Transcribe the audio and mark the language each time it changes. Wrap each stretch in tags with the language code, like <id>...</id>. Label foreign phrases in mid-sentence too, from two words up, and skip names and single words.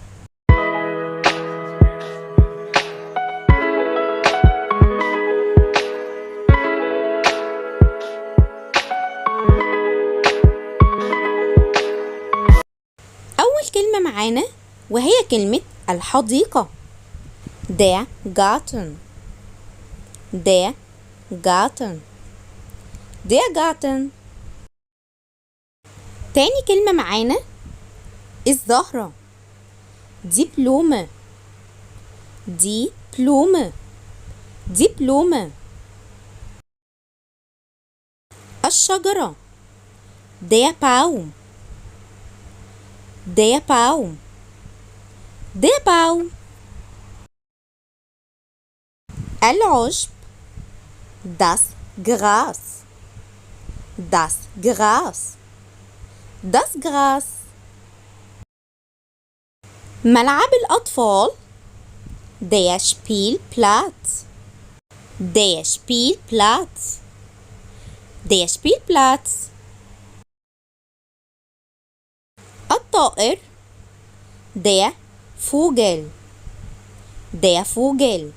<ar>اول كلمة معانا وهي كلمة الحديقة.</ar> <de>Der Garten. Der Garten. Der Garten.</de> <ar>تاني كلمة معانا الزهرة.</ar> <de>Die Blume. Die Blume. Die Blume. الشجرة. Der Baum. Der Baum. Der Baum. العشب. Das Gras. Das Gras. Das Gras.</de> <ar>ملعب الأطفال.</ar> <de>Der Spielplatz. Der Spielplatz. Der Spielplatz. الطائر. Der Vogel. Der Vogel.</de>